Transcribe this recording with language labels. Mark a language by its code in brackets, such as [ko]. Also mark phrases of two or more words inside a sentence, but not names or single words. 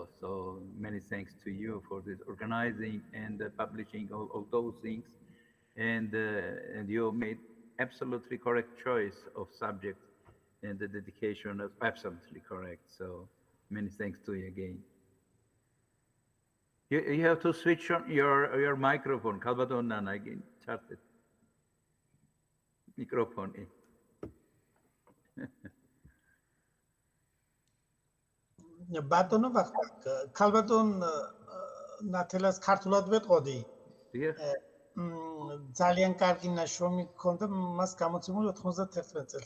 [en] So many thanks to you for this organizing and publishing all those things, and you made absolutely correct choice of subject, and the dedication is absolutely correct. So many thanks to you again. You have to switch on your microphone. Kalbadonan again. Started. Microphone. [ka] ბატონო ქალბატონ ნათელას ქართულად ვეტყოდი. ძალიან კარგი ნაშრომი გქონდა, მას გამოცემული 91 წელს.